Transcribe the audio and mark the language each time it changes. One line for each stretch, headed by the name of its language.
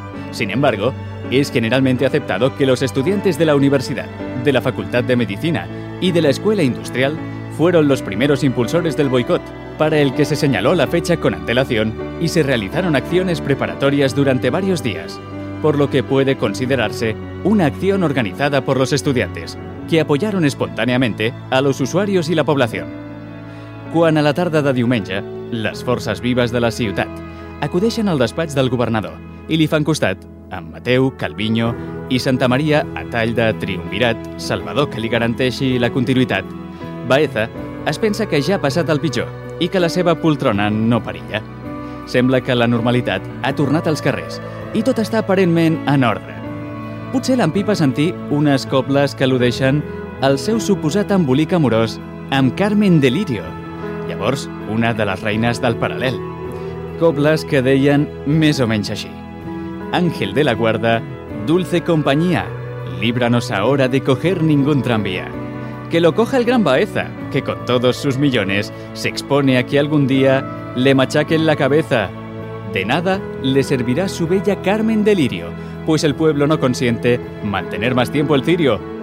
Spanish: Sin embargo, es generalmente aceptado que los estudiantes de la Universidad, de la Facultad de Medicina y de la Escuela Industrial fueron los primeros impulsores del boicot, para el que se señaló la fecha con antelación y se realizaron acciones preparatorias durante varios días, por lo que puede considerarse una acción organizada por los estudiantes, que apoyaron espontáneamente a los usuarios y la población.
Catalan: Quan a la tarda de diumenge, les forces vives de la ciutat acudeixen al despatx del governador i li fan costat amb Mateu, Calviño i Santa Maria a tall de triumvirat, Salvador que li garanteixi la continuïtat, Baeza es pensa que ja ha passat el pitjor i que la seva poltrona no perilla. Sembla que la normalitat ha tornat als carrers i tot està aparentment en ordre. Potser l'en Pip va sentir unes cobles que al·ludeixen al seu suposat embolic amorós amb Carmen Delirio, llavors una de les reines del paral·lel. Cobles que deien més o menys així.
Spanish: Ángel de la guarda, dulce compañía, líbranos ahora de coger ningún tranvía. Que lo coja el gran Baeza, que con todos sus millones se expone a que algún día le machaquen la cabeza. De nada le servirá su bella Carmen Delirio, pues el pueblo no consiente mantener más tiempo el cirio.